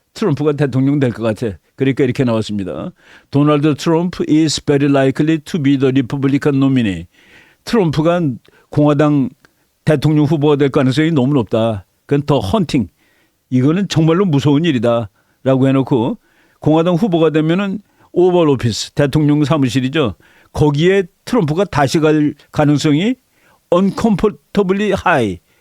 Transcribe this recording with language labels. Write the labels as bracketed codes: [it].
[ko] 트럼프가 대통령 될 것 같아. 그러니까 이렇게 나왔습니다. [en] 도널드 트럼프 is very likely to be the Republican nominee. [ko] 트럼프가 공화당 대통령 후보가 될 가능성이 너무 높다. 그건 더 헌팅. 이거는 정말로 무서운 일이다. 라고 해놓고 공화당 후보가 되면은 오벌 오피스 대통령 사무실이죠. 거기에 트럼프가 다시 갈 가능성이 [en] uncomfortably high.